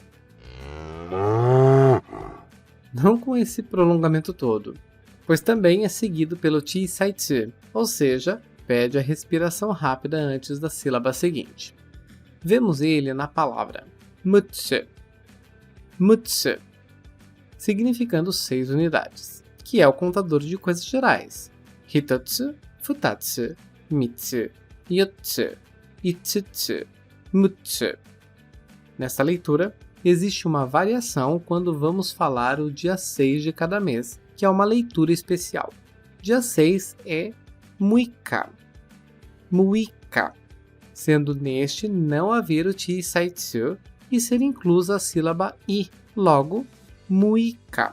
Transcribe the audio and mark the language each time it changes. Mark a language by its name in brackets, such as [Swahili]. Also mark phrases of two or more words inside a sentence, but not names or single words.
[Portuguese] Não com esse prolongamento todo, pois também é seguido pelo Chisaitsu, ou seja, pede a respiração rápida antes da sílaba seguinte. Vemos ele na palavra Mutsu. Mutsu, significando 6 unidades, que é o contador de coisas gerais. [Japanese] ひとつ、ふたつ、みっつ, よっつ、いつつ、むっつ. [Portuguese] Nesta leitura, existe uma variação quando vamos falar o dia 6 de cada mês, que é uma leitura especial. Dia 6 é Muika. Muika, sendo neste não haver o Chisaitsu e ser inclusa a sílaba I, logo, Muika.